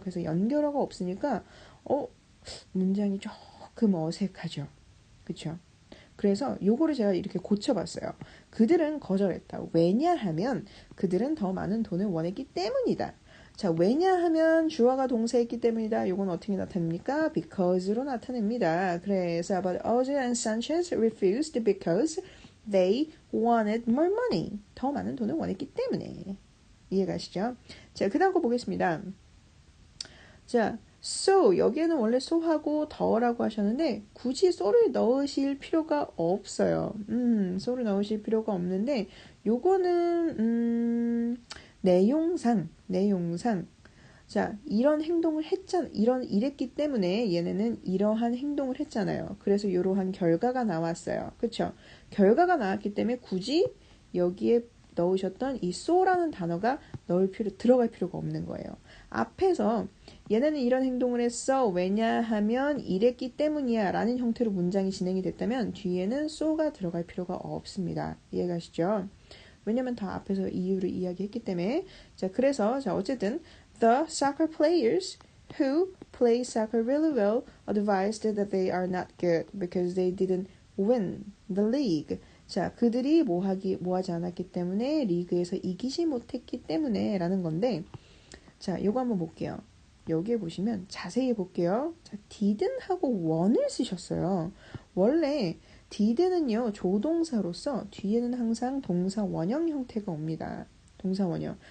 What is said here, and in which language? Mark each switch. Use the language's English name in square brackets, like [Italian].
[Korean] 그래서 연결어가 없으니까 문장이 조금 어색하죠. 그쵸? 그래서 요거를 제가 이렇게 고쳐봤어요. 그들은 거절했다. 왜냐하면 그들은 더 많은 돈을 원했기 때문이다. 자, 왜냐하면 주어가 동사였기 때문이다. 요건 어떻게 나타냅니까? because로 나타냅니다. 그래서 [English] but Ozil and Sanchez refused because they wanted more money. [Korean] 더 많은 돈을 원했기 때문에. 이해가시죠? 자, 그 다음 거 보겠습니다. 자, so 여기에는 원래 so하고 더라고 하셨는데 굳이 so를 넣으실 필요가 없어요. so를 넣으실 필요가 없는데 요거는 내용상 자, 이런 행동을 이랬기 때문에 얘네는 이러한 행동을 했잖아요. 그래서 이러한 결과가 나왔어요. 그쵸? 결과가 나왔기 때문에 굳이 여기에 넣으셨던 이 so라는 단어가 들어갈 필요가 없는 거예요. 앞에서 얘네는 이런 행동을 했어. 왜냐하면 이랬기 때문이야 라는 형태로 문장이 진행이 됐다면 뒤에는 so가 들어갈 필요가 없습니다. 이해가시죠? 왜냐면 다 앞에서 이유를 이야기했기 때문에. 자, 그래서 어쨌든 [English] the soccer players who play soccer really well advised that they are not good because they didn't win the league. [Korean] 자, 그들이 뭐하지 않았기 때문에 리그에서 이기지 못했기 때문에 라는 건데, 자, 요거 한번 볼게요. 여기에 보시면 자세히 볼게요. 자, didn't 하고 weren'을 쓰셨어요. 원래 didn't는요, 조동사로서 뒤에는 항상 동사 원형 형태가 옵니다. 동사 원형.